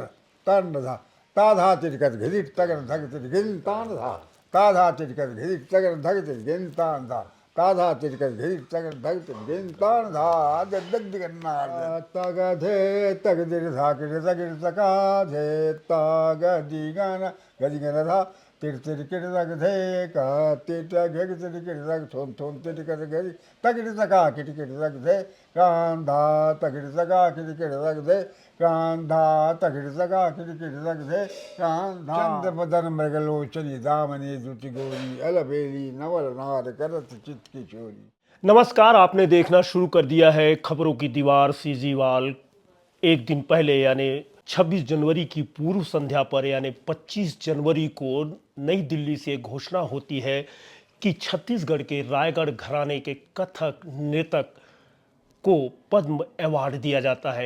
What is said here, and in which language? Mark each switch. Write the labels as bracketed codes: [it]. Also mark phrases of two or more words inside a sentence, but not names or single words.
[hi] तर्ण धा ता धा तिरकत घिरिट तगन धग तिर गिन तान धा ता धा तिरकत घिरिट तगन धग तिर गिन तान धा ता धा तिरकत घिरिट तगन धग तिर गिन तान धा दग दिगन्नार तग धे तग दिर धा किर तगिर तका धे तग दिगन गदिगन धा तिर तिर किर तग धे का तिर तग घग तिर किर तग थोन थोन तिर कर गरि तगिर तका किर किर तग धे कान धा तगिर तका किर किर तग धे कांधा तगिर तका किर किर तग धे कांधा चंद बदन मृगलोचनी दामनी दुति गोरी अलबेली नवल नार करत चित की चोरी। नमस्कार, आपने देखना शुरू कर दिया है खबरों की दीवार सीजीवाल। एक दिन पहले यानी 26 जनवरी की पूर्व संध्या पर यानी 25 जनवरी को नई दिल्ली से घोषणा होती है कि छत्तीसगढ़ के रायगढ़ घराने के कथक नृतक को पद्म अवार्ड दिया जाता है।